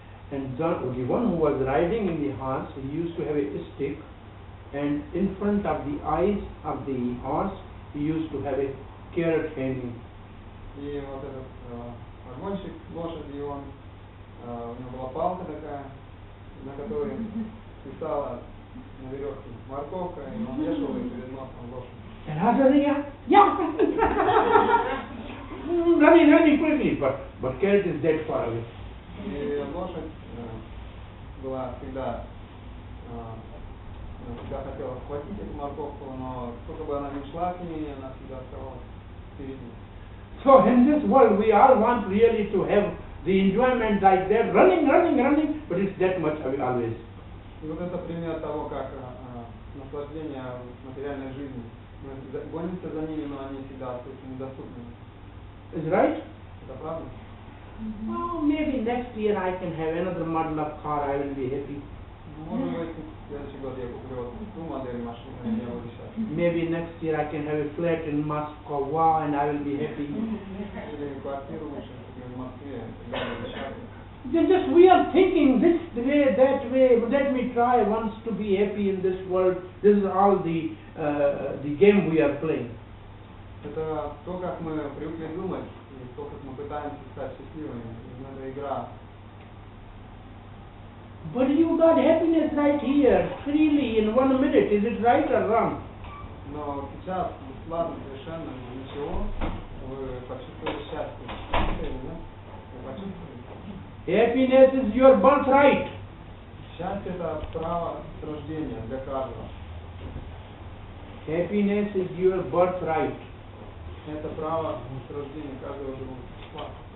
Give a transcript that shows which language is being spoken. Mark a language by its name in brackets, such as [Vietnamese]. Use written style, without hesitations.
[English] And the one who was riding in the horse, he used to have a stick, and in front of the eyes of the horse, he used to have a carrot hanging. [Russian] И вот этот погонщик лошади, он, у него была палка такая, на которой свисала на веревке морковка, и он вешал ее перед носом лошади. [English] And I said, yeah, running quickly, but carrot is dead far away. [Russian] И лошадь была всегда хотела схватить эту морковку, но сколько бы она ни шла к ней, она всегда оставалась впереди. [English] So in this world, we all want really to have the enjoyment like that, running, but it's that much away always. [Russian] И вот это пример того, как наслаждение материальной жизни. Мы гонимся за ними, но они всегда остаются недоступными. [English] Is right? [Russian] Это правда? [English] Oh, maybe next year I can have another model of car, I will be happy. [Russian] Может быть, в следующий год я куплю ту модель машины, и я буду счастлив. [English] Maybe next year I can have a flat in Moscow, wow, and I will be happy. [Russian] Или квартиру лучше куплю в Москве, и я буду счастлив. [English] Just we are thinking this way, that way. Let me try once to be happy in this world. This is all the game we are playing. [Russian] Это то, как мы привыкли думать, и то, как мы пытаемся стать счастливыми. Это игра. [English] But you got happiness right here, freely, in 1 minute. Is it right or wrong? [Russian] Но сейчас, бесплатно, совершенно ничего, вы почувствовали счастье. Да? Вы почувствовали. [English] Happiness is your birthright. [Russian] Счастье – это право с рождения для каждого. [English] Happiness is your birthright. [Russian] Это право с рождения каждого живого существа.